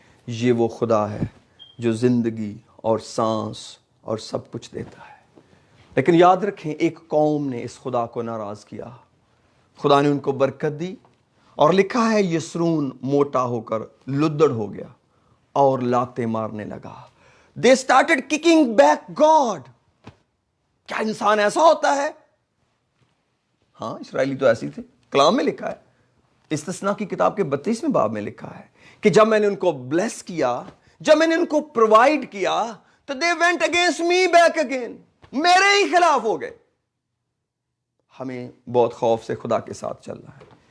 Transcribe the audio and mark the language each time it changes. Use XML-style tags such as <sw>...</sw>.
<ur>یہ وہ خدا ہے جو زندگی اور سانس اور سب کچھ دیتا ہے. لیکن یاد رکھیں، ایک قوم نے اس خدا کو ناراض کیا. خدا نے ان کو برکت دی اور لکھا ہے یسرون موٹا ہو کر لدڑ ہو گیا اور لاتے مارنے لگا.</ur> <en>They started kicking back God.</en> <ur>کیا انسان ایسا ہوتا ہے؟ ہاں، اسرائیلی تو ایسی تھے. کلام میں لکھا ہے، استثناء کی کتاب کے 32ویں باب میں لکھا ہے کہ جب میں نے ان کو بلیس کیا، جب میں نے ان کو پرووائڈ کیا، تو</ur> <en>they went against me back again.</en> <ur>میرے ہی خلاف ہو گئے. ہمیں بہت خوف سے خدا کے ساتھ چلنا ہے.</ur>